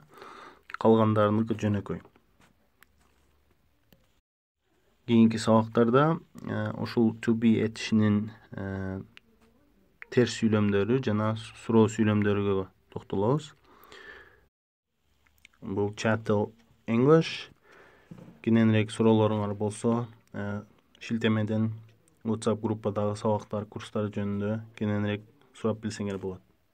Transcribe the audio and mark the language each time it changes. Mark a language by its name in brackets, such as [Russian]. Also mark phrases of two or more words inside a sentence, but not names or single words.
[Kyrgyz] Калгандарыныкы жөнөкөй. Кийинки сабактарда ушул [English] to be [Kyrgyz] этишинин терс сүйлөмдөрү жана суроо сүйлөмдөрүгө токтолобуз. Бул Chattel English. Кененирээк суроолоруңар болсо, шилтемеден WhatsApp группадагы сабактар, курстар жөнүндө кененирээк сурап билсеңер болот.